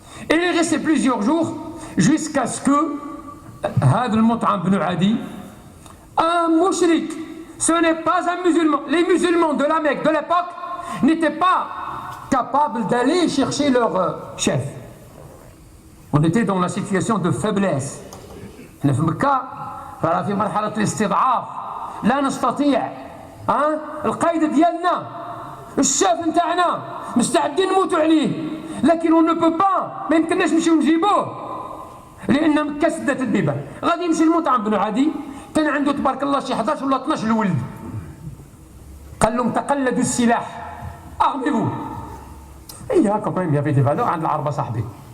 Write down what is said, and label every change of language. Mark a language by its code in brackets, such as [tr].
[fr] Et il est resté plusieurs jours jusqu'à ce que Had al-Mut'am ibn Adi, un mouchrik, ce n'est pas un musulman. Les musulmans de la Mecque de l'époque n'étaient pas capables d'aller chercher leur chef. On était dans la situation de faiblesse. [ar] Nous في مكة رانا في مرحلة الاستضعاف لا نستطيع القائد ديالنا الشاف نتاعنا مستعدين نموتوا عليه لكن [fr] on ne peut pas [ar] ما يمكنناش نمشيو نجيبوه لأن مكة سدت البيبان. غادي يمشي المطعم بن عدي كان عنده تبارك الله شي 11 ولا 12 الولد. قال لهم تقلدوا السلاح [fr] armez-vous. Il y a quand même, il y avait des valeurs [ar] عند العربة صاحبي.